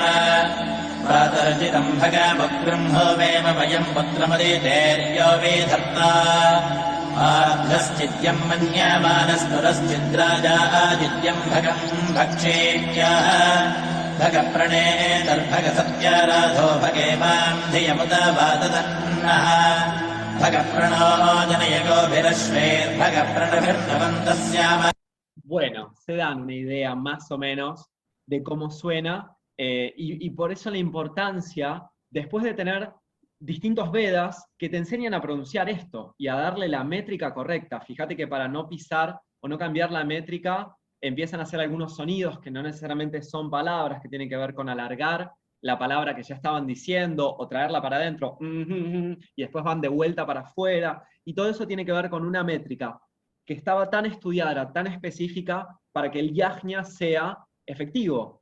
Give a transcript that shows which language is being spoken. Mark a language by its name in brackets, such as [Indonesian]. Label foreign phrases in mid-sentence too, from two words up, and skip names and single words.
[Sanskrit] प्रातर्जितम् भगवग्रम् होवेम वयम् पुत्रमदितेर्यो विधत्ता आर्धश्चिद्यम् मन्यमानस्तुरश्चिद्राजा आदित्यम् भगम् भक्षेत्याः भगप्रणेतर्भगसत्याराधो भगेवाम् धियमुदवादतन्नः भगप्रणो जनयगोभिरश्वेर्भगप्रणभिर्नवन्तस्याम. [Spanish] Bueno, se dan una idea más o menos de cómo suena, y por eso la importancia, después de tener distintos Vedas que te enseñan a pronunciar esto y a darle la métrica correcta. Fíjate que para no pisar o no cambiar la métrica, empiezan a hacer algunos sonidos que no necesariamente son palabras, que tienen que ver con alargar la palabra que ya estaban diciendo, o traerla para adentro, y después van de vuelta para afuera, y todo eso tiene que ver con una métrica que estaba tan estudiada, tan específica, para que el yajna sea efectivo.